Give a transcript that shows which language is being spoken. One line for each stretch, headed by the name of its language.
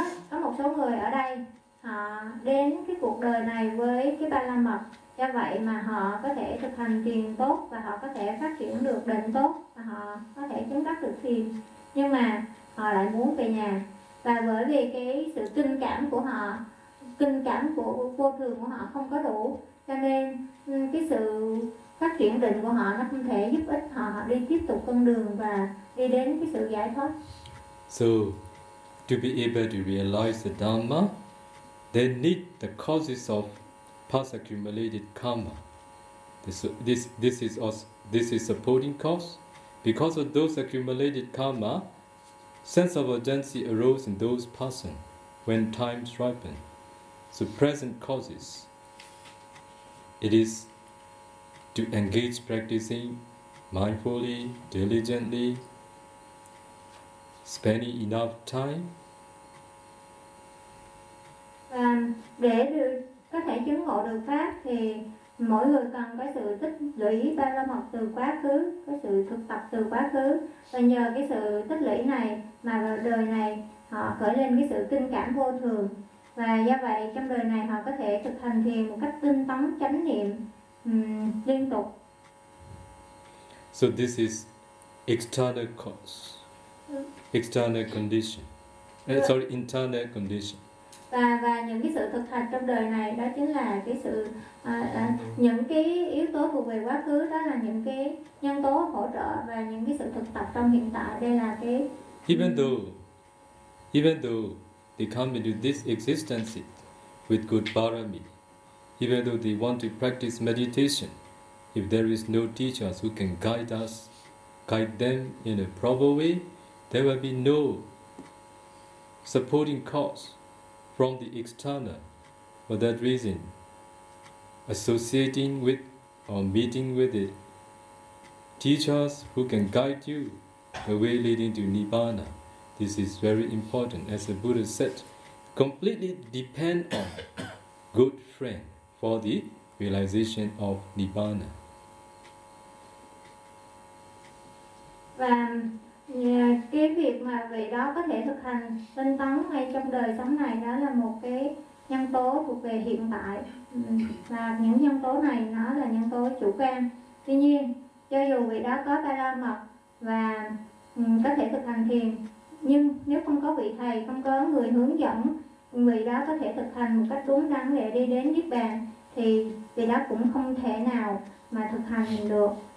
Vietnamese: Có một số người ở đây, họ đến cái cuộc đời này với cái ba la mật, do vậy mà họ có thể thực hành thiền tốt và họ có thể phát triển được định tốt và họ có thể chứng đắc được thiền, nhưng mà họ lại muốn về nhà. Và bởi vì cái sự kinh cảm của họ, kinh cảm của vô thường của họ không có đủ, cho nên cái sự phát triển định của họ nó không thể giúp ích họ đi tiếp tục con đường và đi đến cái sự giải thoát.
English: So to be able to realize the Dhamma, they need the causes of past accumulated karma. This is supporting cause. Because of those accumulated karma, sense of urgency arose in those persons when times ripen. So present causes, it is to engage practicing mindfully, diligently, spending enough time.
Vietnamese: Và để có thể chứng ngộ được pháp thì mỗi người cần có sự tích lũy ba la mật từ quá khứ, có sự thực tập từ quá khứ, và nhờ cái sự tích lũy này mà đời này họ khởi lên cái sự kinh cảm vô thường. Và do vậy trong đời này họ có thể thực hành thiền một cách tinh tấn, chánh niệm, liên tục.
English: So this is external cause, external condition. Sorry, internal condition.
Vietnamese: Và những cái sự thực hành trong đời này đó chính là cái sự những cái yếu tố thuộc về quá khứ, đó là những cái nhân tố hỗ trợ, và những cái sự thực tập trong hiện tại đây là cái
English: even though they come into this existence with good parami, even though they want to practice meditation, if there is no teachers who can guide us, guide them in a proper way, there will be no supporting cause from the external. For that reason, associating with or meeting with the teachers who can guide you the way leading to Nibbana, this is very important. As the Buddha said, completely depend on good friend for the realization of Nibbana.
Vietnamese: Và cái việc mà vị đó có thể thực hành tinh tấn ngay trong đời sống này, đó là một cái nhân tố thuộc về hiện tại. Và những nhân tố này nó là nhân tố chủ quan. Tuy nhiên, cho dù vị đó có ba la mật và có thể thực hành thiền, nhưng nếu không có vị thầy, không có người hướng dẫn vị đó có thể thực hành một cách đúng đắn để đi đến Niết Bàn, thì vị đó cũng không thể nào mà thực hành được.